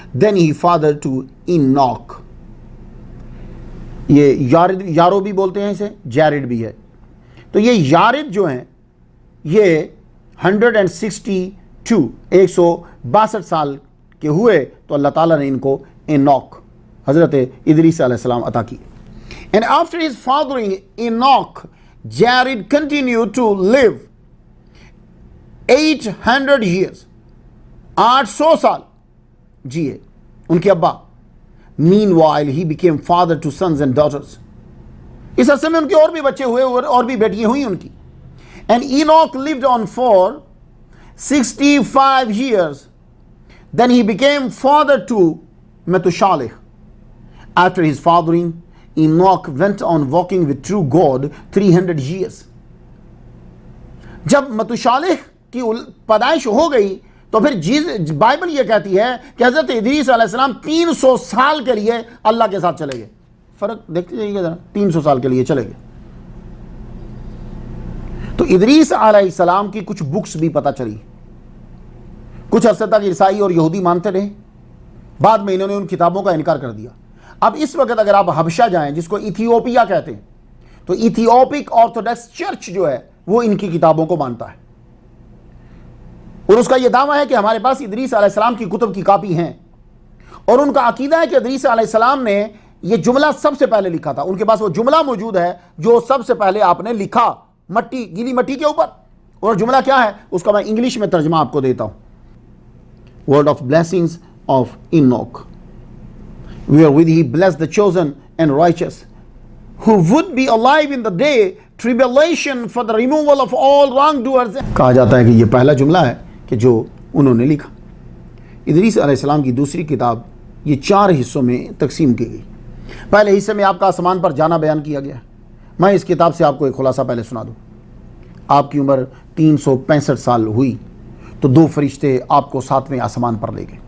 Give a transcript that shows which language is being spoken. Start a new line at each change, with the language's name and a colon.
English: Then he fathered to Enoch.
Urdu: یہ یارو بھی بولتے ہیں اسے، جیرڈ بھی ہے۔ تو یہ یارد جو ہیں یہ 162 162 سال کے ہوئے تو اللہ تعالیٰ نے ان کو اینوک حضرت ادریس علیہ السلام عطا کی.
English: And after his fathering Enoch, Jared continued to live 800 years.
Urdu: 800 سال جیے ان کے ابا.
English: Meanwhile, he became father to sons and daughters.
Urdu: اس عرصے میں ان کے اور بھی بچے ہوئے اور بھی بیٹیاں ہوئی ان کی.
English: And Enoch lived on for 65 years. Then he became father to Methuselah. After his fathering, Enoch went on walking with true God 300 years.
Urdu: جب متوشالح کی پیدائش ہو گئی تو پھر بائبل یہ کہتی ہے کہ حضرت ادریس علیہ السلام 300 سال کے لیے اللہ کے ساتھ چلے گئے. فرق دیکھتے جائیے گا، 300 سال کے لیے چلے گئے. تو ادریس علیہ السلام کی کچھ بکس بھی پتہ چلی. کچھ عرصے تک عیسائی اور یہودی مانتے رہے، بعد میں انہوں نے ان کتابوں کا انکار کر دیا. اب اس وقت اگر آپ حبشہ جائیں جس کو ایتھیوپیا کہتے ہیں تو ایتھیوپک آرتھوڈاکس چرچ جو ہے وہ ان کی کتابوں کو مانتا ہے، اور اس کا یہ دعویٰ ہے کہ ہمارے پاس ادریس علیہ السلام کی کتب کی کاپی ہیں، اور ان کا عقیدہ ہے کہ ادریس علیہ السلام نے یہ جملہ سب سے پہلے لکھا تھا. ان کے پاس وہ جملہ موجود ہے جو سب سے پہلے آپ نے لکھا گیلی مٹی کے اوپر. اور جملہ کیا ہے اس کا میں انگلش میں ترجمہ آپ کو دیتا ہوں.
English: Word of blessings of Enoch, wherewith he blessed the chosen and righteous, who would be alive in the day tribulation for the removal of all wrongdoers.
Urdu: کہا جاتا ہے کہ یہ پہلا جملہ ہے کہ جو انہوں نے لکھا. ادریس علیہ السلام کی دوسری کتاب یہ 4 حصوں میں تقسیم کی گئی. پہلے حصے میں آپ کا آسمان پر جانا بیان کیا گیا. میں اس کتاب سے آپ کو ایک خلاصہ پہلے سنا دوں. آپ کی عمر 365 سال ہوئی تو 2 فرشتے آپ کو 7ویں آسمان پر لے گئے.